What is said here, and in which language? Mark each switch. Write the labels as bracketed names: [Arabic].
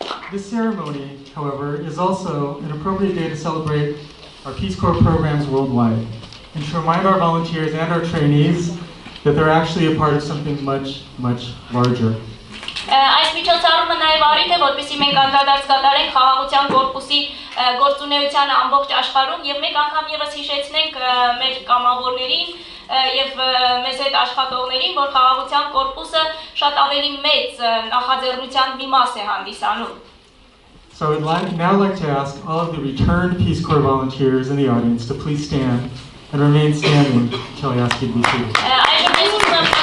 [English] This ceremony, however, is also an appropriate day to celebrate our Peace Corps programs worldwide, and to remind our volunteers and our trainees that they're actually a part of something much, much larger. [Armenian] Այս միջոցառումը նաև առիթ է, որպեսզի մենք անդրադարձ կատարենք խաղաղության կորպուսի գործունեությանը ամբողջ աշխարհում եւ մեկ անգամ եւս հիշեցնենք մեր կամավորներին եւ մեզ հետ աշխատողներին, որ խաղաղության կորպուսը շատ ավելի մեծ նախաձեռնության մի մաս է հանդիսանում։ [English] So I would now like to ask all of the returned Peace Corps volunteers in the audience to please stand and remain standing until I ask you to be seated.